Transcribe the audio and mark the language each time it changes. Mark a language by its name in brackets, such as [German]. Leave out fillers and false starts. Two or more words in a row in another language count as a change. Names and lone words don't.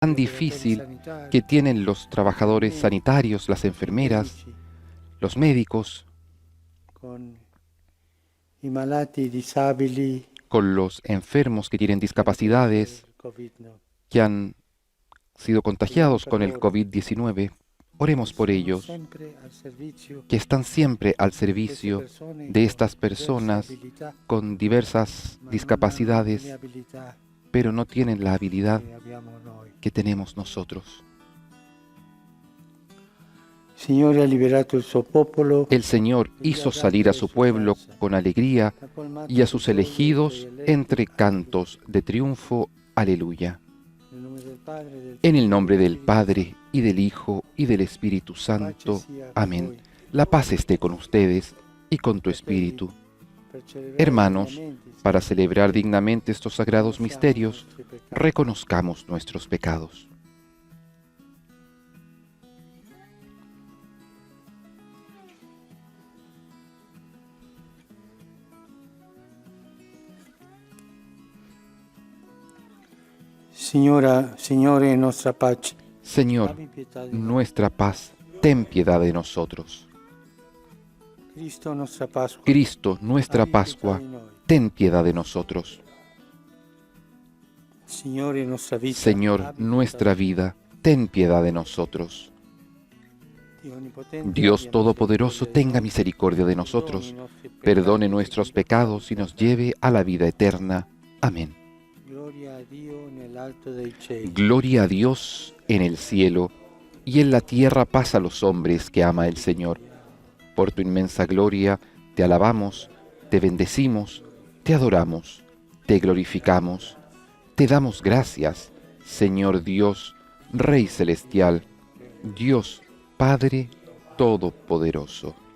[Spanish] tan difícil que tienen los trabajadores sanitarios, las enfermeras, los médicos, [Italian] con i malati disabili [Spanish] con los enfermos que tienen discapacidades, del Covid, no? que han sido contagiados con el COVID-19. Oremos por ellos, [Italian] Sempre al servizio [Spanish] que están siempre al [Italian] di queste [Spanish] servicio [Italian] persone [Spanish] de [Italian] con [Spanish] estas [Italian] diverse [Spanish] personas [Italian] abilità, [Spanish] con diversas [Italian] ma non hanno le [Spanish] discapacidades, [Italian] abilità [Spanish] pero no tienen la habilidad [Italian] che abbiamo noi. [Spanish] que tenemos nosotros. [Italian] Il Signore ha liberato il suo popolo, [Spanish] El Señor hizo salir a su pueblo con alegría [Italian] ha colmato [Spanish] y a [Italian] di [Spanish] sus [Italian] gioia i [Spanish] elegidos [Italian] suoi eletti. [Spanish] entre cantos de triunfo. Aleluya. [Italian] Nel nome del Padre, del [Spanish] En el [Italian] Figlio [Spanish] nombre [Italian] e dello [Spanish] del [Italian] Spirito [Spanish] Padre, y del Hijo, y del Espíritu [Italian] Santo. [Spanish] Santo. [Italian] Pace sia con [Spanish] Amén. [Italian] voi. [Spanish] La paz esté con ustedes y con tu espíritu. [Italian] Per celebrare [Spanish] Hermanos, [Italian] dignamente [Spanish] para celebrar dignamente estos sagrados misterios, [Italian] i nostri peccati. [Spanish] reconozcamos nuestros pecados. [Italian] Signore, nostra pace. [Spanish] Señor, [Italian] Abbi pietà di noi. [Spanish] nuestra paz, ten piedad de nosotros. [Italian] Cristo, nostra Pasqua. [Spanish] Cristo, nuestra [Italian] abbi pietà [Spanish] Pascua, [Italian] di noi. [Spanish] ten piedad de nosotros. [Italian] Signore, nostra vita. [Spanish] Señor, [Italian] abbi [Spanish] nuestra [Italian] pietà di [Spanish] vida, ten piedad de nosotros. [Italian] noi. Dio Onnipotente, [Spanish] Dios [Italian] abbia [Spanish] Todopoderoso, [Italian] misericordia di [Spanish] tenga [Italian] noi. [Spanish] misericordia de [Italian] Perdoni [Spanish] nosotros, [Italian] i nostri peccati. [Spanish] perdone nuestros pecados y nos lleve a la vida eterna. Amén. [Italian] Gloria a Dio nell'alto dei cieli. [Spanish] Gloria a Dios en el cielo, y en la tierra paz a los hombres que ama el Señor. Por tu inmensa gloria, te alabamos, te bendecimos, te adoramos, te glorificamos, te damos gracias, Señor Dios, Rey Celestial, Dios Padre Todopoderoso.